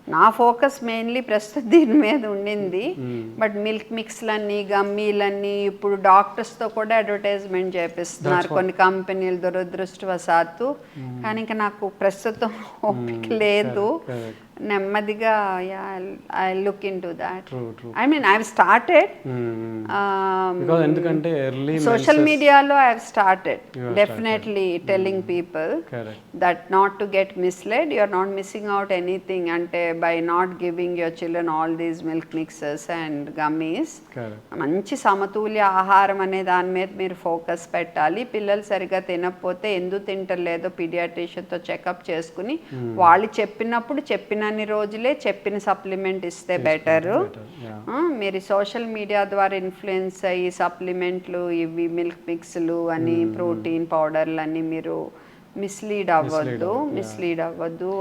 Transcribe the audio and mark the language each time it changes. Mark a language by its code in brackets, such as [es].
[te] నా focus mainly ప్రస్తుతం దీని మీద ఉండింది. బట్ మిల్క్ మిక్స్లన్నీ గమ్మీలన్నీ ఇప్పుడు డాక్టర్స్తో కూడా అడ్వర్టైజ్మెంట్ చేపిస్తున్నారు కొన్ని కంపెనీలు దురదృష్టవశాత్తు. కానీ ఇంకా నాకు ప్రస్తుతం ఓపిక లేదు. నెమ్మదిగా [en] I look into that. True. I mean I started Because [te] ఎందుకంటే [en] early social మీడియాలో I started definitely telling people correct that not to get misled, you are not missing out anything [te] ante [en] by not giving your children all these milk mixes and gummies. Correct [te] మంచి సమతుల్య ఆహారం అనే దాని మీద మీరు focus పెట్టాలి. పిల్లలు సరిగా తినకపోతే ఎందుకు తింటలేదో పీడియాట్రిషియన్తో చెకప్ చేసుకుని వాళ్ళు చెప్పినప్పుడు చెప్పినన్ని రోజులే చెప్పిన సప్లిమెంట్ ఇస్తే బెటరు. మీరు సోషల్ మీడియా ద్వారా ఇన్ఫ్లుయెన్స్ అయ్యి సప్లిమెంట్లు ఇవి మిల్క్ మిక్స్లు అని ప్రోటీన్ పౌడర్లు అని మీరు మిస్లీడ్ అవ్వద్దు.